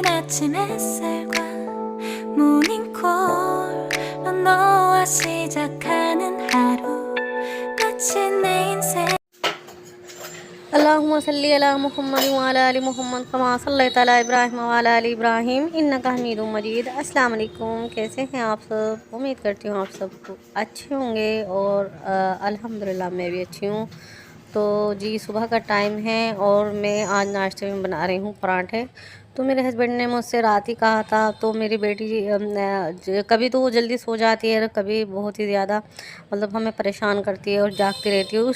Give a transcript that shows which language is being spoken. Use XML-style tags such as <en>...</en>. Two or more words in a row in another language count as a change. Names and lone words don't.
<ko>아침 햇살과 모닝콜로 너와 시작하는 하루 마치 내 인생</ko> <ar>اللهم صل على محمد وعلى آل محمد كما صليت على إبراهيم وعلى آل إبراهيم إنك حميد مجيد. السلام عليكم,</ar> <hi>कैसे हैं आप सब? उम्मीद करती हूँ आप सब अच्छे होंगे और अल्हम्दुलिल्लाह मैं भी अच्छी हूँ। तो जी सुबह का टाइम है और मैं आज नाश्ते में बना रही हूँ पराठे। तो मेरे हस्बैंड ने मुझसे रात ही कहा था, तो मेरी बेटी कभी तो वो जल्दी सो जाती है, कभी बहुत ही ज़्यादा मतलब हमें परेशान करती है और जागती रहती है।</hi>